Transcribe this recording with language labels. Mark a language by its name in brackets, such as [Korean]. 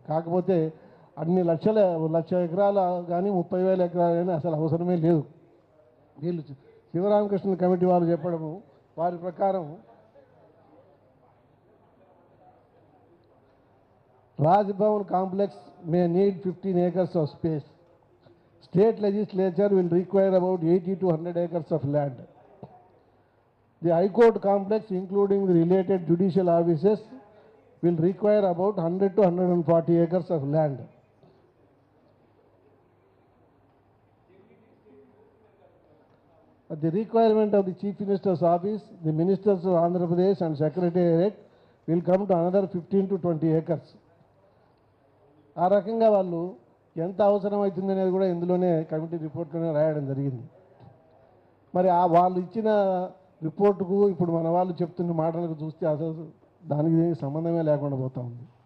[Telugu] కాకపోతే అన్ని 1,00,000 ఎకరాలు కానీ 30,000 ఎకరాలు కానీ అసలు అవసరమే లేదు. వీళ్ళు శివరామకృష్ణ కమిటీ వాళ్ళు చెప్పడము, వారి ప్రకారం Raj Bhavan complex may need [English] 15 acres of space. State legislature will require about 80 to 100 acres of land. The High Court complex, including the related judicial offices, will require about 100 to 140 acres of land. At the requirement of the Chief Minister's office, the ministers of Andhra Pradesh and Secretariat will come to another 15 to 20 acres. [Telugu] ఆ రకంగా వాళ్ళు ఎంత అవసరం అవుతుందనేది కూడా ఇందులోనే committee రిపోర్ట్లోనే రాయడం జరిగింది. మరి వాళ్ళు ఇచ్చిన రిపోర్టుకు ఇప్పుడు మన వాళ్ళు చెప్తున్న మాటలకు చూస్తే అసలు దానికి సంబంధమే లేకుండా పోతా ఉంది.